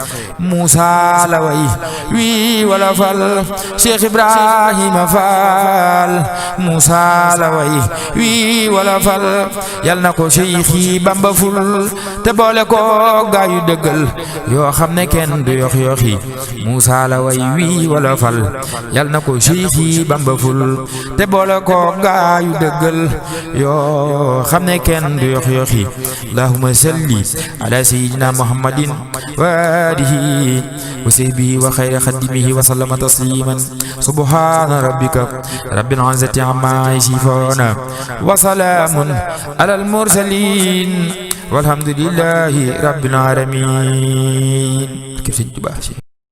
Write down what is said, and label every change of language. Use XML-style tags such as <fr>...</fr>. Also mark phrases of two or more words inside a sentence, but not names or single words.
<wo>Muusa la way wii wala fal Cheikh Ibrahima Fall Muusa la way wii wala fal yal na ko Cheikhi Bamba ful te boole ko gaayu dëggal yoo xam ne kenn du yox yoxi Muusa la way wii wala fal yal na ko Cheikhi Bamba ful te boole ko gaayu dëggal yoo xam ne kenn du yox yoxi</wo> <ar>اللهم صل على سيدنا محمد وعلى آله وصحبه وخير خديمه وسلم تسليما سبحان ربك رب العزة عما يصفون وسلام على المرسلين والحمد لله رب العالمين</ar>